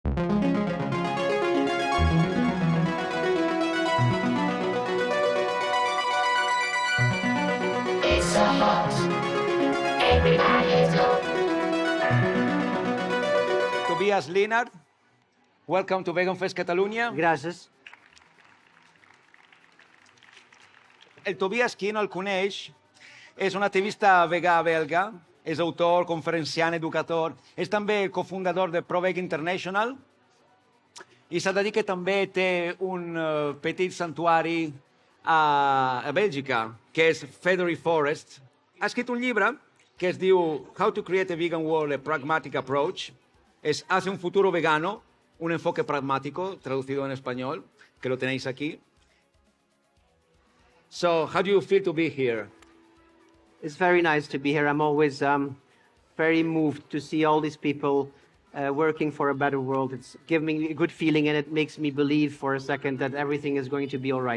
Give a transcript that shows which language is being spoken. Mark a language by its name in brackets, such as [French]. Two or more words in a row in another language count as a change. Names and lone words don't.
[English] It's so hot. Everybody's home. Tobias Leenaert, welcome to Vegan Fest Catalunya. [Catalan] Gràcies. El Tobias, qui no el coneix, és un activista vegà belga, és autor, conferenciant, educador, és també el cofundador de ProVeg International i s'ha de dir que també té un petit santuari a Bèlgica, que és Feathery Forest. Ha escrit un llibre que es diu How to Create a Vegan World, a Pragmatic Approach. [Spanish] Es Hace un futuro vegano, un enfoque pragmático, traducido en español, que lo tenéis aquí. [English] So, how do you feel to be here? It's very nice to be here. I'm always very moved to see all these people working for a better world. It's giving me a good feeling, and it makes me believe for a second that everything is going to be all right.